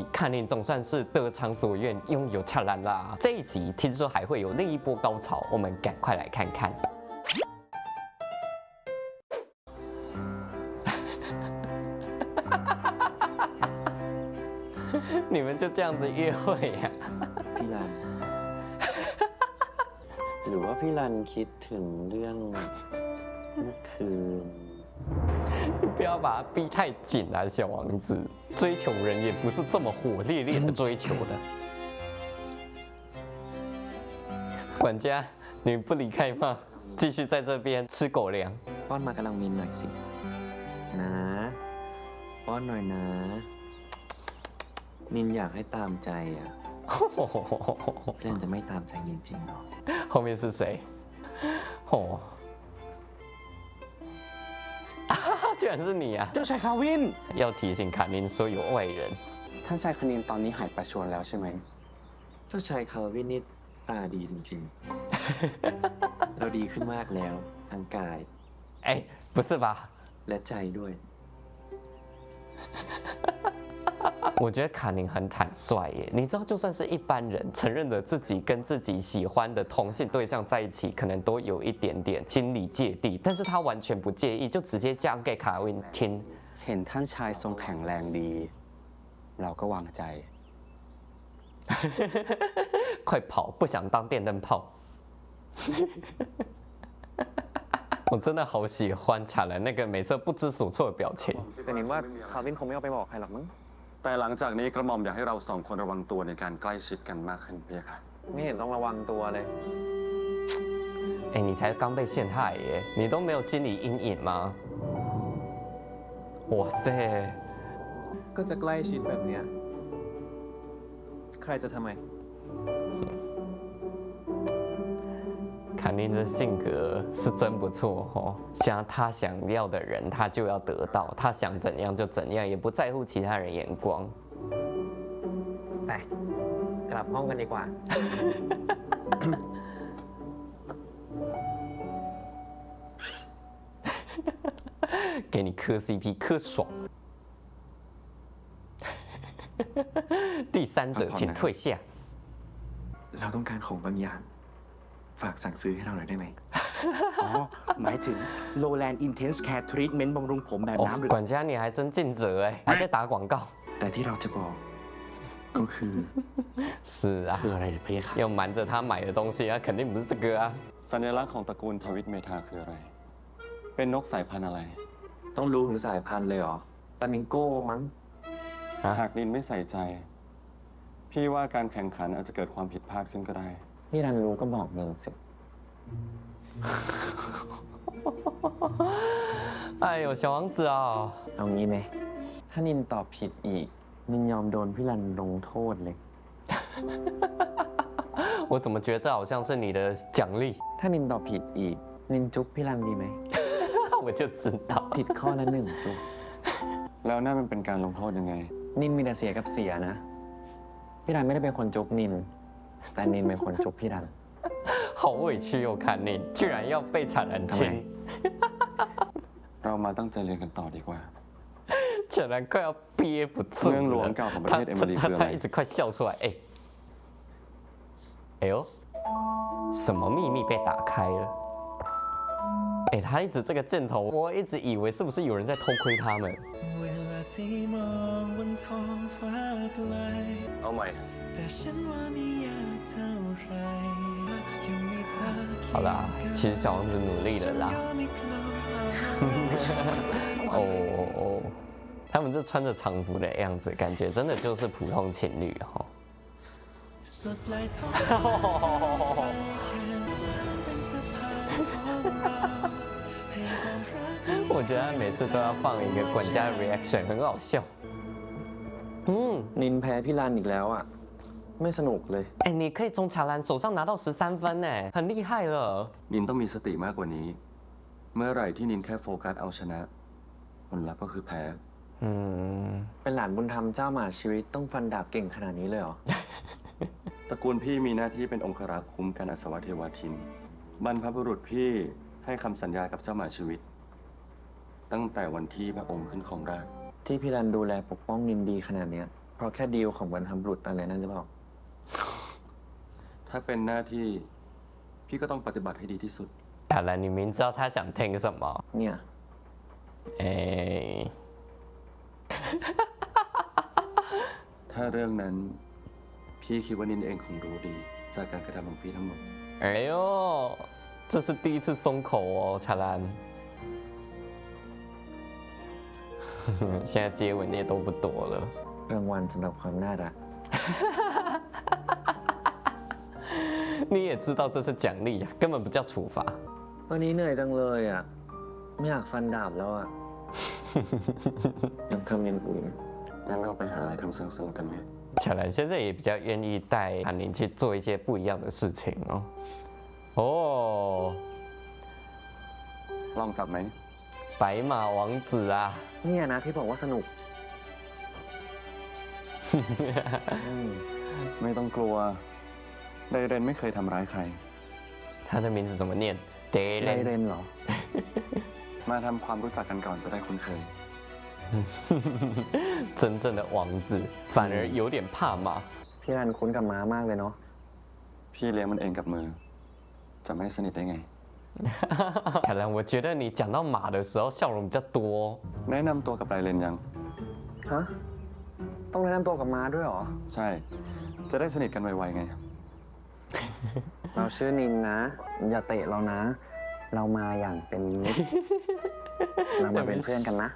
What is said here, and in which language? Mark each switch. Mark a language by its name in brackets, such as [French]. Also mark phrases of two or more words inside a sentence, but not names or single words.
[Chinese] 卡宁总算是得偿所愿，拥有查兰啦。这一集听说还会有另一波高潮，我们赶快来看看。你们就这样子约会呀？ [Thai] พี่รัน หรือว่าพี่รันคิดถึงเรื่องเมื่อคืน [Chinese] 你不要把他逼太紧啊，小王子。追求人也不是这么火烈烈的追求的。管家，你不离开吗？继续在这边吃狗粮。 [Thai] ป้อนมากำลังมินหน่อยสินะป้อนหน่อยนะนินอยากให้ตามใจอ่ะเรื่องจะไม่ตามใจนินจริงหรอ [Chinese] 后面是谁？哦，居然是你啊！ [Thai] เจ้าชายคาวิน [Chinese] 要提醒卡宁说有外人。 [Thai] ท่านชายคณินตอนนี้หายประชวรแล้วใช่ไหม เจ้าชายคาวินนี่ตาดีจริงๆ เราดีขึ้นมากแล้วทั้งกาย [Chinese] 哎，不是吧？ [Thai] และใจด้วย [Chinese] 我觉得卡宁很坦率耶，你知道，就算是一般人承认了自己跟自己喜欢的同性对象在一起，可能都有一点点心理芥蒂，但是他完全不介意，就直接讲给卡วิน听。 [Thai] เห็นท่านชายทรงแข็งแรงดี เราก็วางใจ [Chinese] 快跑，不想当电灯泡。我真的好喜欢卡兰那个每次不知所措的表情。 [Thai] แต่นินว่าคาวินคงไม่เอาไปบอกใครหรอกมั้ง แต่หลังจากนี้กระหม่อมอยากให้เรา2 คนระวังตัวในการใกล้ชิดกันมากขึ้นพี่ค่ะ ไม่เห็นต้องระวังตัวเลย [Chinese] 哎，你才刚被陷害耶，你都没有心理阴影吗？哇塞！ [Thai] ก็จะใกล้ชิดแบบเนี้ยใครจะทำไม [Chinese] 卡宁的性格是真不错哦，他想要的人他就要得到，他想怎样就怎样，也不在乎其他人眼光。 [Thai] ไปกลับห้องกันดีกว่า [Chinese] 给你磕 CP 磕爽。第3者请退下。 [Thai] เราต้องการของบางอย่างฝากสั่งซื้อให้เราหน่อยได้ไหม อ๋อ หมายถึง Lowland Intense Care Treatment บำรุงผมแบบน้ำหรือ [Chinese] 管家你还真尽责哎，还在打广告。 [Thai] แต่ที่เราจะบอกก็คือ [Chinese] 是啊， [Thai] คืออะไรพี่คะ [Chinese] 要瞒着他买的东西啊，肯定不是这个啊。 [Thai] สัญลักษณ์ของตระกูลทวิตเมธาคืออะไร เป็นนกสายพันธุ์อะไร ต้องรู้ถึงสายพันธุ์เลยเหรอฟลามิงโก้มั้ง หากนินไม่ใส่ใจ พี่ว่าการแข่งขันอาจจะเกิดความผิดพลาดขึ้นก็ได้ พี่รันรู้ก็บอกนินสิ [Chinese] 哎呦，小王子啊、 [Thai] เอางี้ไหมถ้านินตอบผิดอีกนินยอมโดนพี่รันลงโทษเลย [Chinese] 我怎么觉得这好像是你的奖励？ [Thai] ถ้านินตอบผิดอีกนินจุ๊บพี่รันดีไหม [Chinese] 我就知道。 [Thai] ผิดข้อละ1 จุ๊บ แล้วนั่นมันเป็นการลงโทษยังไง นินมีแต่เสียกับเสียนะพี่รันไม่ได้เป็นคนจุ๊บนินแต่นินเป็นคนจุ๊บพี่รัน [Chinese] 好委屈哦，看你居然要被产人亲， [Thai] เรามาตั้งใจเรียนกันต่อดีกว่า [Chinese] 显然快要憋不住 [Thai] เมืองหลวง [Chinese] 了。 [Thai] เก่าของประเทศเอมิลีคืออะไร [Chinese] 他一直快笑出来，哎呦，什么秘密被打开了？哎，他一直这个箭头，我一直以为是不是有人在偷窥他们？ [Thai] เวลาที่มองบนท้องฟ้าไกล เอาใหม่ แต่ฉันว่าไม่ยากเท่าไรยังมีเธอเคียง [Chinese] 好啦，其实小王子努力了啦。 [Thai] ก็ไม่กลัว [Chinese] 哦哦，他们这穿着长服的样子，感觉真的就是普通情侣哈、哦。 [Thai] สุดปลายท้องฟ้าจะไกลแค่ไหนเป็นสะพานของเราให้ความรักนี้ [Chinese] 我觉得他每次都要放一个管家的 reaction，很好笑。嗯， [Thai] นินแพ้พี่รันอีกแล้วอ่ะไม่สนุกเลย [Chinese] 哎，你可以从乔兰手上拿到13分呢，很厉害了。 [Thai] นินต้องมีสติมากกว่านี้ เมื่อไหร่ที่นินแค่โฟกัสเอาชนะผลลัพธ์ก็คือแพ้ [Chinese] 嗯， [Thai] เป็นหลานบุญธรรมเจ้าหมาชีวิตต้องฟันดาบเก่งขนาดนี้เลยเหรอ ตระกูลพี่มีหน้าที่เป็นองครักษ์คุ้มกันอสวเทวทิน บรรพบุรุษพี่ให้คำสัญญากับเจ้าหมาชีวิต ตั้งแต่วันที่พระองค์ขึ้นครองราชย์ ที่พี่รันดูแลปกป้องนินดีขนาดเนี้ยเพราะแค่ดีลของบรรพบุรุษอะไรนั่นหรือเปล่า ถ้าเป็นหน้าที่พี่ก็ต้องปฏิบัติให้ดีที่สุด [Chinese] 乔兰，你明知道他想听什么？ [Thai] เนี่ย [Chinese] 哎， [Thai] ถ้าเรื่องนั้นพี่คิดว่านินเองคงรู้ดี จากการกระทำของพี่ทั้งหมด [Chinese] 哎呦，这是第一次松口哦，乔兰。现在接吻你也都不躲了。 [Thai] รางวัลสำหรับความน่ารัก [Chinese] 你也知道这是奖励啊，根本不叫处罚。 [Thai] วันนี้เหนื่อยจังเลยอ่ะ ไม่อยากฟันดาบแล้วอ่ะ ยังทำอย่างอื่น งั้นเราไปหาอะไรทำสนุกๆกันไหม [Chinese] 乔兰现在也比较愿意带韩宁去做一些不一样的事情哦。哦， [Thai] ลองจับไหม [Chinese] 白马王子啊！ [Thai] เนี่ยนะที่บอกว่าสนุก ไม่ต้องกลัว ไดเรนไม่เคยทำร้ายใคร [Chinese] 他的名字怎么念 [Thai] ไร ？Daylen เรนเหรอ มาทำความรู้จักกันก่อนจะได้คุ้นเคย [Chinese] 真正的王子，反而有点怕马。 [Thai] พี่รันคุ้นกับม้ามากเลยเนาะ พี่เลี้ยงมันเองกับมือ จะไม่สนิทได้ไง [Chinese] 凯兰，我觉得你讲到马的时候笑容比较多哦。 [Thai] แนะนำตัวกับไดเรนยัง ฮะ ต้องแนะนำตัวกับม้าด้วยเหรอ ใช่ จะได้สนิทกันไวๆไง เราชื่อนินนะ อย่าเตะเรานะ เรามาอย่างเป็นมิตร เรามาเป็นเพื่อนกันนะ